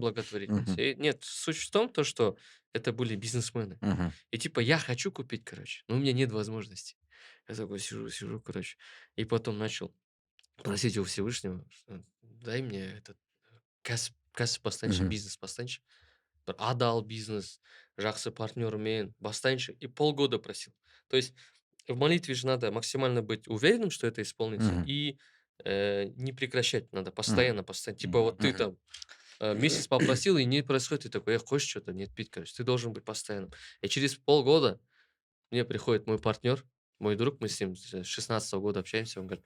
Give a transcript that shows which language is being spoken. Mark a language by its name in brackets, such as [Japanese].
[Russian] благотворительность. Мгм. И нет, суть в том, то, что это были бизнесмены. Мгм. И типа я хочу купить, короче, но у меня нет возможности. Я такой сижу, короче. И потом начал просить у Всевышнего, что дай мне этот [Kazakh] кәсіп бастайыншы, Мгм. бизнес бастайыншы. Бір адал бизнес, жақсы партнермен бастайыншы. [Russian] И полгода просил. То есть в молитве же надо максимально быть уверенным, что это исполнится, Мгм. и не прекращать надо, Мгм. постоянно. Типа Мгм. вот ты там месяц попросил, и не происходит, ты такой, хочешь что-то, нет, пить, короче. Ты должен быть постоянным. И через полгода мне приходит мой партнер, мой друг, мы с ним с 16 года общаемся, он говорит,